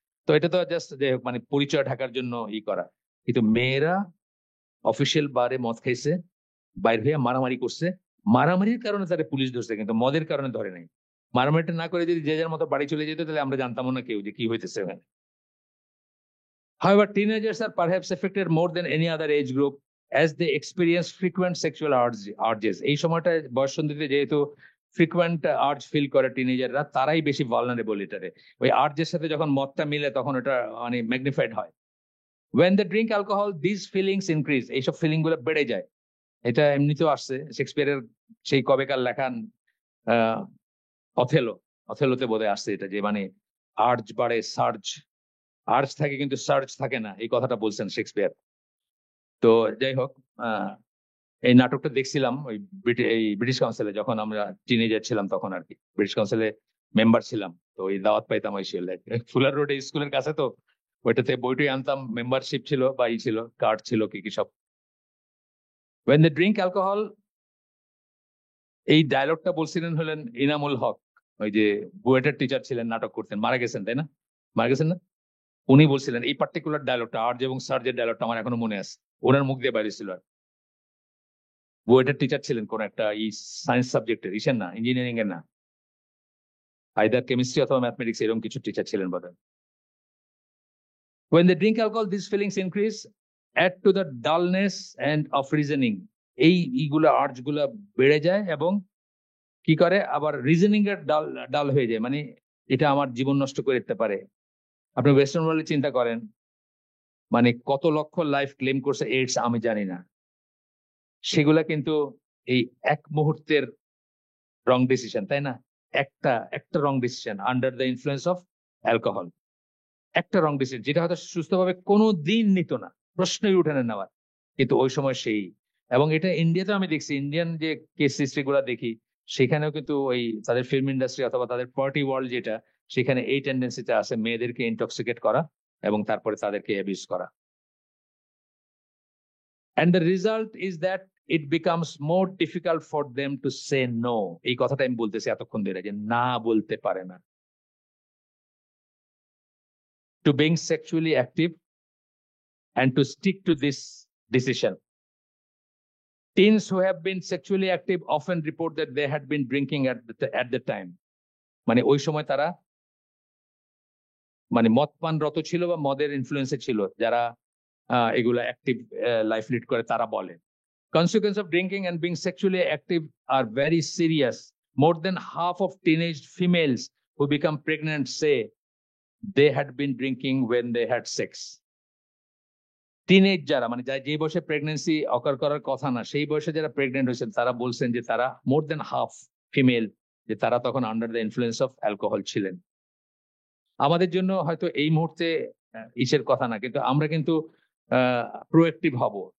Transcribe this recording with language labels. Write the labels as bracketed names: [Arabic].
[Bangla] তো এটা তো জাস্ট যে মানে পরিচয় ঢাকার জন্য করা, কিন্তু মেয়েরা অফিসিয়াল বারে মদ খাইছে, বাইর হয়ে মারামারি করছে, মারামারির কারণে তাদের পুলিশ ধরছে, কিন্তু মদের কারণে ধরে নাই। মারামারিটা না করে যদি যে যার মতো বাড়ি চলে যেত, তাহলে আমরা জানতাম না কেউ যে কি হইতেছে ওখানে। [English] However, teenagers are perhaps affected more than any other age group as they experience frequent sexual urges. [Bangla] এই সময়টা বয়ঃসন্ধিতে যেহেতু ফ্রিকুয়েন্ট আর্জ ফিল করে টিনেজাররা, তারাই বেশি ভালনারেবল এটারে। ওই আর্জের সাথে যখন মদটা মিলে তখন এটা মানে ম্যাগনিফাইড হয়। [English] When they drink alcohol, these feelings increase. [Bangla] এইসব ফিলিং গুলো বেড়ে যায়। এটা এমনিতেও আসছে শেক্সপিয়ারের সেই কবেকার লেখান আহ অথেলো, অথেলোতে বোধহয় আসছে এটা, যে মানে আর্জ বাড়ে, সার্জ, আর্জ থাকে কিন্তু সার্চ থাকে না, এই কথাটা বলছেন শেক্সপিয়ার। তো যাই হোক, এই নাটকটা দেখছিলাম ওই এই ব্রিটিশ কাউন্সিলে, যখন আমরা টিনেজার ছিলাম তখন আর কি, ব্রিটিশ কাউন্সিলে মেম্বার ছিলাম। তো ওই দাওয়াত পাইতাম ওই ফুলার রোডে স্কুলের কাছে, তো ওইটাতে বইটই আনতাম, মেম্বারশিপ ছিল বা ছিল, কার্ড ছিল, কি কি সব। [English] When they drink alcohol, [Bangla] এই ডায়লগটা বলছিলেন হলেন ইনামুল হক, ওই যে বুয়েটের টিচার ছিলেন, নাটক করতেন, মারা গেছেন তাই না, মারা গেছেন না, উনি বলছিলেন এই পার্টিকুলার ডায়লগটা, আর্জ এবং সার্জের ডায়লগটা আমার এখনো মনে আছে, ওনার মুখ দিয়ে বাইরে ছিল। বুয়েটের টিচার ছিলেন কোন একটা সায়েন্স সাবজেক্টের, ইসের না, ইঞ্জিনিয়ারিং এর না, আইদার কেমিস্ট্রি অথবা ম্যাথমেটিক্স, এরকম কিছু টিচার ছিলেন বোধহয়। [English] When they drink alcohol, these feelings increase, add to the dullness and of reasoning. [Bangla] এইগুলা আর্জ গুলা বেড়ে যায়, এবং কি করে আবার রিজনিং এর ডাল হয়ে যায়, মানে এটা আমার জীবন নষ্ট করে দিতে পারে। আপনি ওয়েস্টার্ন ওয়ার্ল্ডে চিন্তা করেন, মানে কত লক্ষ লাইফ ক্লেম করছে এইডস, আমি জানি না, সেগুলা কিন্তু এই এক মুহূর্তের রং ডিসিশন, তাই না? একটা একটা রং decision under the influence of alcohol, একটা রং ডিসিশন, যেটা হয়তো সুস্থভাবে কোনো দিন নিত না, প্রশ্নই উঠে না নেওয়ার, কিন্তু ওই সময় সেই। এবং এটা ইন্ডিয়াতে আমি দেখছি, ইন্ডিয়ান যে কেস হিস্ট্রি গুলা দেখি, সেখানেও কিন্তু ওই তাদের ফিল্ম ইন্ডাস্ট্রি অথবা তাদের পার্টি ওয়ার্ল্ড যেটা, সেখানে এই টেন্ডেন্সিটা আছে মেয়েদেরকে ইনটক্সিকেট করা এবং তারপরে তাদেরকে অ্যাবিউজ করা। [English] And the result is that it becomes more difficult for them to say no. [Bangla] এই কথাটা আমি বলতেছি এতক্ষণ ধরে, যে না বলতে পারে না। [English] To being sexually active and to stick to this decision. Teens who have been sexually active often report that they had been drinking at the time. [Bangla] মানে ওই সময় তারা মানে মদ পানরত ছিল বা মদের ইনফ্লুয়েন্সে ছিল, যারা এগুলা অ্যাক্টিভ লাইফ লিড করে তারা বলে। [English] Consequences of drinking and being sexually active are very serious. More than half of teenage females who become pregnant say they had been drinking when they had sex. [Bangla] Teenage যারা, মানে যে বয়সে pregnancy অকার করার কথা না, সেই বয়সে যারা প্রেগনেন্ট হয়েছেন, তারা বলছেন যে তারা মোর দেন হাফ ফিমেল, যে তারা তখন under the influence of alcohol ছিলেন। আমাদের জন্য হয়তো এই মুহূর্তে ইসের কথা না, কিন্তু আমরা কিন্তু প্রোঅ্যাক্টিভ হব।